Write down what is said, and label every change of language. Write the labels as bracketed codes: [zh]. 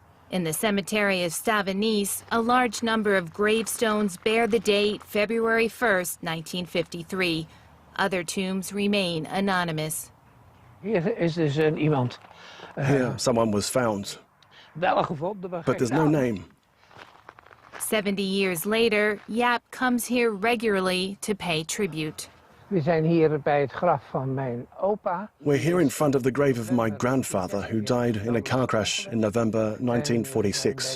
[en] In the cemetery of Stavenis, a large number of gravestones bear the date February 1st, 1953. Other tombs remain anonymous. [nl] Hier is dus iemand. [en] Here, someone was found, but there's no name. 70 years later, Jaap comes here regularly to pay tribute. [nl] We zijn hier bij het graf van mijn opa. [en] We're here in front of the grave of my grandfather, who died in a car crash in November 1946.